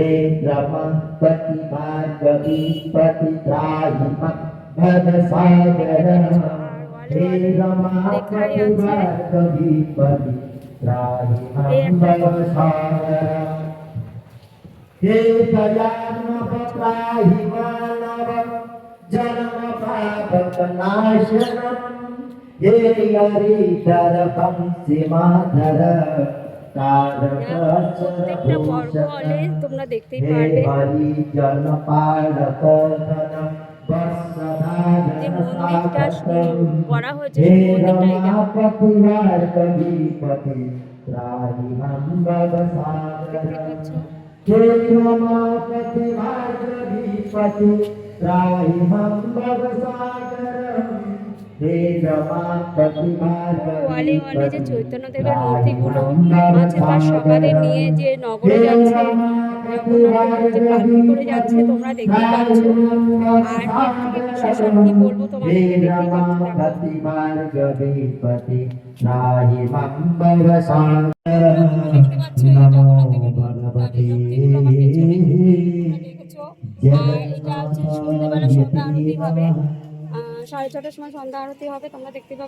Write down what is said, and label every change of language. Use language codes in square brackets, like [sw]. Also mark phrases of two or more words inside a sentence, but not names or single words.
[sa] रमापति भार्गवीपति त्राहि मंबर सागर हे रमापति भार्गवीपति त्राहि मंबर सागर हे दयानव त्राहि मानव जन्म पाप नाशनम हे हरिधर बंसी माधर [bn] প্রত্যেকটা পর্ব হলে তোমরা দেখতেই পারবে [sa] हरि जन पालक [bn] যে মন্দিরটা করা হয়েছে সেই মন্দিরটা এটা [sa] कविपति त्राहि मंगल [bn] দেখতে [sa] सागर [bn] পাচ্ছ। [sa] हे रमापति भार्गवीपति त्राहि मंगल सागर हे रमापति [bn] ওয়ালে ওয়ালে যে [sa] भार्गवीपति [bn] চৈতন্যদেবের মূর্তিগুলো আছে তার সকালে নিয়ে যে নগরে যাচ্ছে জগন্নাথ যে পালকি করে যাচ্ছে তোমরা দেখতেই পাচ্ছ। আর এর থেকে বিশেষ আর কি বলবো তোমাদের দেখতেই পাচ্ছ। দেখো [sa] रमापति भार्गवीपति त्राहि मंगल सागर [bn] তোমরা দেখতে পাচ্ছ এই জগন্নাথদেবের মূর্তিগুলো আমার পেছনে তোমরা দেখেছো। আর এটা হচ্ছে সন্ধ্যেবেলা সন্ধ্যা আরতি হবে, 6:30টার সময় সন্ধ্যা আরতি হবে, তোমরা দেখতে পাবে।